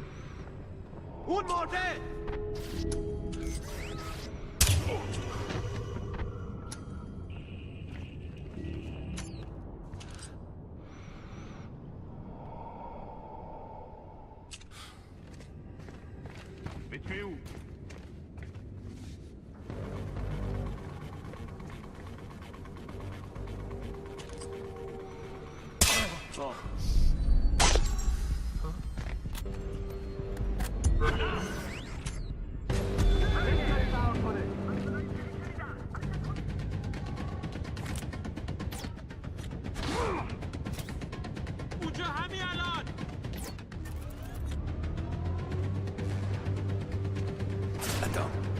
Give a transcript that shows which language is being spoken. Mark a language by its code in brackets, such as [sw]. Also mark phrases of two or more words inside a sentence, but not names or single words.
[fr] Où demandez? Mais tu es où? Bon. [fa] اونجا همین الان. [fr] Attends.